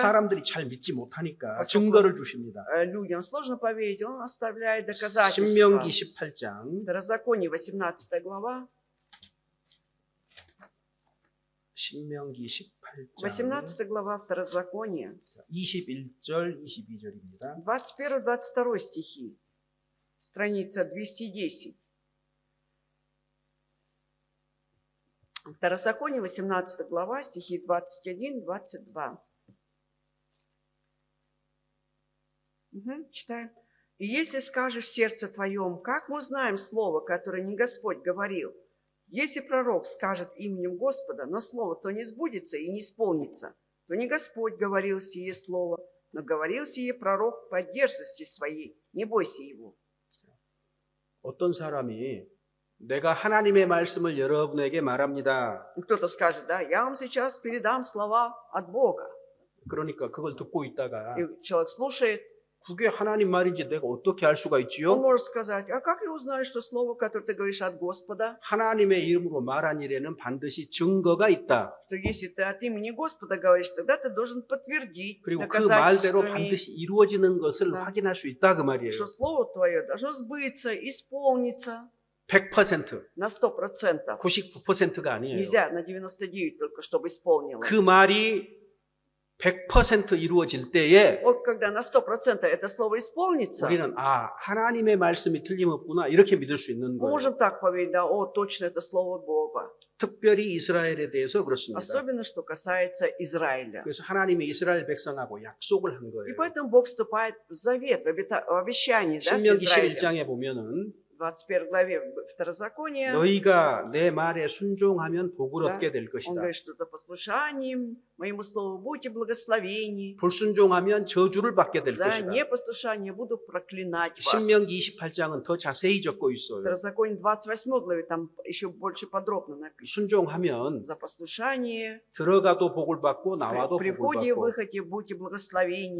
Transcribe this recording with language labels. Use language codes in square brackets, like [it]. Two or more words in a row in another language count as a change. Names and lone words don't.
[ko] 사람들이 잘 믿지 못하니까 [ru] поскольку [ko] 증거를 주십니다. [ru] людям сложно поверить, он оставляет доказательства. [ko] 신명기 18장 [ru] Второзаконие, 18 глава, [ko] 신명기 18장 [ru] 18 глава Второзакония, [ko] 21절 22절입니다. [ru] 21-22 стихи, страница 210. Второзаконие, 18 глава, стихи 21-22. Читаем. «И если скажешь в сердце твоем, как мы узнаем слово, которое не Господь говорил? Если пророк скажет именем Господа, но слово то не сбудется и не исполнится, то не Господь говорил сие слово, но говорил сие пророк по дерзости своей. Не бойся его». [ko] 어떤 사람이 내가 하나님의 말씀을 여러분에게 말합니다. [ru] Кто-то скажет, да, я вам сейчас передам слова от Бога. [ko] 그러니까 그걸 듣고 있다가 [ru] И человек слушает, [ko] 그게 하나님 말인지 내가 어떻게 알 수가 [ru] он [ko] 있지요? [ru] может сказать, а как я узнаю, что слово, которое ты говоришь от Господа, [ko] 하나님의 이름으로 말한 일에는 반드시 증거가 있다. [ru] что если ты от имени Господа говоришь, тогда ты должен подтвердить [ko] 그리고 그 말대로 [ru] доказательствами, [ko] 반드시 이루어지는 것을 [ru] Да. [ko] 확인할 수 있다 그 말이에요. [ru] что слово твое должно сбыться, исполниться 100%, на 100%. [ko] 99%가 아니에요. [ru] Нельзя на 99 только, чтобы исполнилось. [ko] 그 말이 100% 이루어질 때에 [ru] Вот когда на 100% это слово исполнится, [ko] 우리는 하나님의 말씀이 틀림없구나 이렇게 믿을 수 있는 [ru] мы [ko] 거예요. [ru] можем так поверить, да, о, точно это слово Бога. [ko] 특별히 이스라엘에 대해서 그렇습니다. [ru] Особенно, что касается Израиля. [ko] 그래서 하나님이 이스라엘 백성하고 약속을 한 [ru] И [ko] 거예요. [ru] поэтому Бог вступает в завет, в обещание, да, с [ko] 신명기 [ru] Израилем. [ko] 11장에 보면은 [ru] В 21 главе Второзакония [ko] 너희가 내 말에 순종하면 복을 [ru] Да. [ko] 얻게 될 [ru] он [ko] 것이다. [ru] говорит, что за послушанием моему слову будете благословени, [ko] 불순종하면 저주를 받게 될 [ru] за [ko] 것이다. [ru] непослушание буду проклинать вас. [ko] 신명기 28장은 더 자세히 적고 [ru] В [ko] 있어요. [ru] Второзаконии 28 главе там еще больше подробно написано. [ko] 순종하면 [ru] За послушание [ko] 들어가도 복을 받고 나와도 [ru] при [ko] 복을 [ru] входе и [ko] 받고 [ru] выходе будьте благословени.